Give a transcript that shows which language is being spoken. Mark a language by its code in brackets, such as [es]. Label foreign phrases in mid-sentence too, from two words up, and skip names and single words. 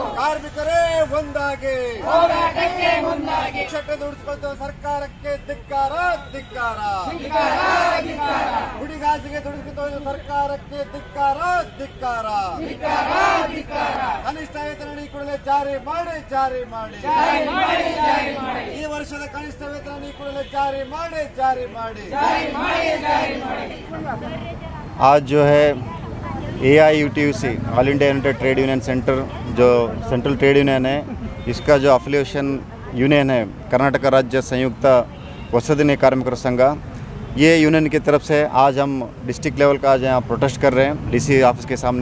[kn] ಕಾರ್ಮಿಕರೇ ಒಂದಾಗಿ ಕ್ಷತೆ ದುಡಿಸಿಕೊಳ್ಳುವ ಸರ್ಕಾರಕ್ಕೆ ಧಿಕ್ಕಾರ ಧಿಕ್ಕಾರ, ಗುಡಿಗಾಸಿಗೆ ದುಡಿಸಿಕೊಳ್ಳುವ ಸರ್ಕಾರಕ್ಕೆ ಧಿಕ್ಕಾರ ಧಿಕ್ಕಾರ, ಕನಿಷ್ಠ ವೇತನ ಕೂಡಲೇ ಜಾರಿ ಮಾಡಿ ಜಾರಿ ಮಾಡಿ, ಈ ವರ್ಷದ ಕನಿಷ್ಠ ವೇತನ ಕೂಡಲೇ ಜಾರಿ ಮಾಡಿ ಜಾರಿ ಮಾಡಿ। [hi] आज जो है AIUTUC ऑल इंडिया यूनाइटेड ट्रेड यूनियन सेंटर जो [en] central trade union [hi] है, इसका जो [en] affiliation union [hi] है कर्नाटक राज्य संयुक्त वसति कार्मिकर संघ, ये यूनियन की तरफ से आज हम [en] district level [hi] का आज यहाँ प्रोटेस्ट कर रहे हैं [en] DC office [hi] के सामने।